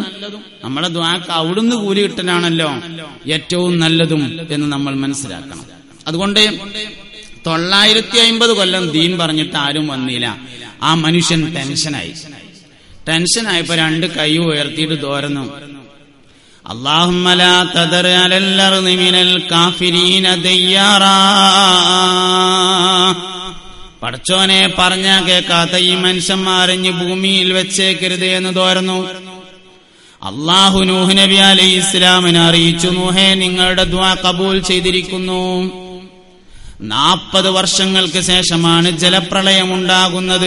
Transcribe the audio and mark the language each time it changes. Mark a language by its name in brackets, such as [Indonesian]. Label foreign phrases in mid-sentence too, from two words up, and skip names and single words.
[Malayalam] നമ്മുടെ ദ്വാക്ക് അവിടുന്ന് കൂലി കിട്ടലാണല്ലോ ഏറ്റവും നല്ലതും എന്ന് നമ്മൾ മനസ്സിലാക്കണം. അതുകൊണ്ട് 950 കൊല്ലം ദീൻ പറഞ്ഞിട്ട് ആരും വന്നില്ല. ആ മനുഷ്യൻ ടെൻഷനായപ്പോ 2 കൈ ഉയർത്തിയിട്ട് തോരുന്നു. [Arabic] اللهم لا تذر على الأرض من الكافرين ديارا. [Malayalam] പടച്ചോനെ പറഞ്ഞാ കേൾക്കാത്ത ഈ മനുഷ്യന്മാരഞ്ഞ് ഭൂമിയിൽ വെച്ചേക്കരുത് എന്ന് തോരുന്നു. അല്ലാഹു നൂഹ് നബി അലൈഹിസ്സലാമിനെ അറിയിച്ചു, നൂഹേ നിങ്ങളുടെ ദുആ കബൂൽ ചെയ്തിരിക്കുന്നു. 40 വർഷങ്ങൾക്ക് ശേഷമാണ് ജലപ്രളയമുണ്ടാകുന്നത്.